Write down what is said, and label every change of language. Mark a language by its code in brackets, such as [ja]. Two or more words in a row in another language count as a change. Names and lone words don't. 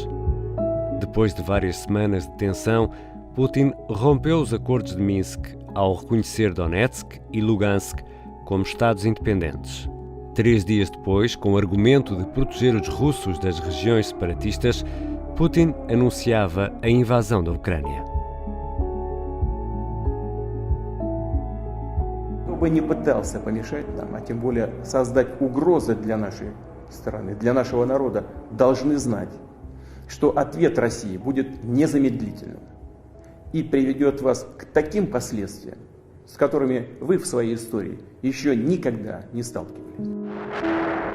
[pt] Depois de várias semanas de tensão, Putin rompeu os acordos de Minsk ao reconhecer Donetsk e Lugansk como estados independentes. 3 dias depois, com o argumento de proteger os russos das regiões separatistas, Putin anunciava a invasão da Ucrânia. [ru] Кто бы не пытался помешать нам, а тем более создать угрозы для нашей страны, для нашего народа, должны знать, что ответ России будет незамедлительным и приведет вас к таким последствиям, с которыми вы в своей истории еще никогда не сталкивались.